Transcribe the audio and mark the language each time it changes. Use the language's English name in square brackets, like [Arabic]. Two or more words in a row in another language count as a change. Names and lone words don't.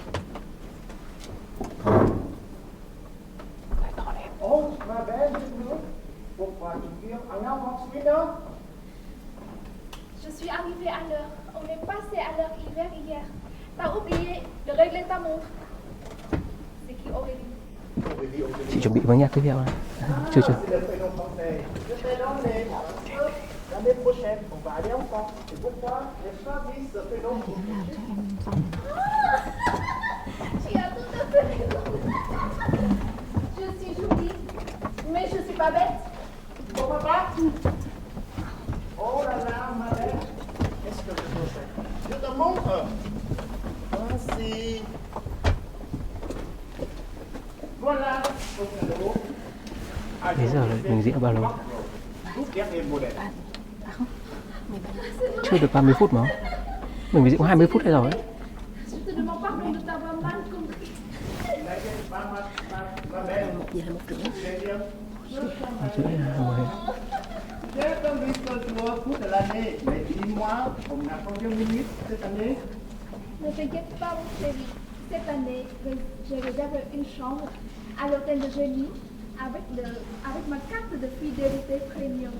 [French] Oh, ma belle, pourquoi tu viens en avance, Mina? je suis arrivée à l'heure. On est passé à l'heure hiver hier. T'as oublié de régler ta montre. C'est qui Aurélie? [Vietnamese] Chị chuẩn bị với nhạc tiếp theo này. Chưa chưa. [French] C'est le prénom français. Je t'ai donné. L'année prochaine, on va aller ensemble. C'est pourquoi j'ai choisi ce prénom. Tu as tout à fait raison. Je suis jolie, mais je suis pas bête. Pourquoi pas? Oh là là, ma belle. Qu'est-ce que je peux faire? Je te montre. Voici. Voilà ton cadeau. [Vietnamese] Bây giờ là mình diễn bao lâu? [French] Tout dernier modèle. [Vietnamese] Chưa được 30 phút mà. Mình phải diễn có 20 phút hay rồi. [French] Je te demande pardon de t'avoir mal compris. Ma belle. C'est bien. J'ai attendu ce jour toute l'année. Mais dis-moi, on a combien de minutes cette année? Ne t'inquiète pas, mon chéri. Cette année, j'ai réservé une chambre à l'hôtel de Génie avec ma carte de fidélité premium.